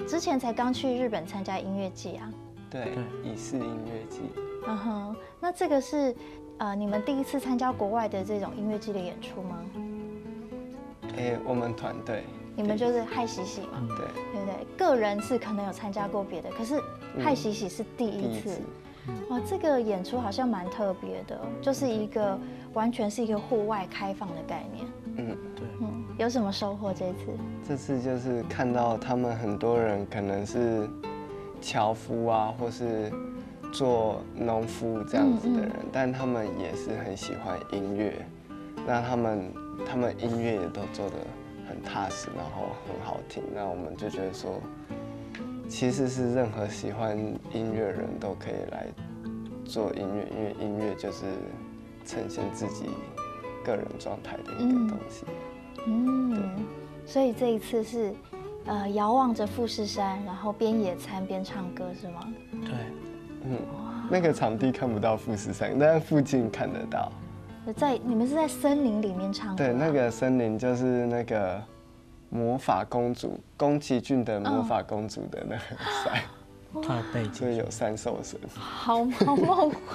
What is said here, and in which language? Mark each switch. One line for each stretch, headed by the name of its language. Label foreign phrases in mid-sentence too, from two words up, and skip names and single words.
Chinese: 之前才剛去日本參加音樂季啊。對，以視音樂季。那這個是你們第一次參加國外的這種音樂季的演出嗎？我們團隊。你們就是嗨喜喜嘛，對不對？個人是可能有參加過別的，可是嗨喜喜是第一次。哇，這個演出好像蠻特別的，就是一個完全是一個戶外開放的概念。對。有什麼收穫這次？這次就是看到他們很多人可能是樵夫啊，或是做農夫這樣子的人，但他們也是很喜歡音樂，那他們音樂也都做得很踏實，然後很好聽，那我們就覺得說，其實是任何喜歡音樂人都可以來做音樂，因為音樂就是呈現自己個人狀態的一個東西。對。所以這一次是，遙望着富士山，然後邊野餐邊唱歌，是嗎？對。那個場地看不到富士山，但附近看得到。你們是在森林裡面唱歌？對，那個森林就是那個魔法公主宮崎駿的魔法公主的那個山。他的背景，所以有3首神。好梦幻。